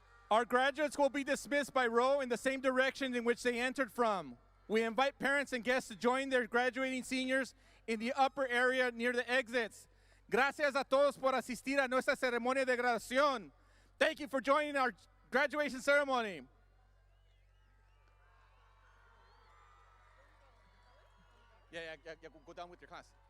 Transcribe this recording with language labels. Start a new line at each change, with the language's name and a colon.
English: Our graduates will be dismissed by row in the same direction in which they entered from. We invite parents and guests to join their graduating seniors in the upper area near the exits.
Spanish: Gracias a todos por asistir a nuestra ceremonia de graduación.
English: Thank you for joining our graduation ceremony. Yeah, go down with your class.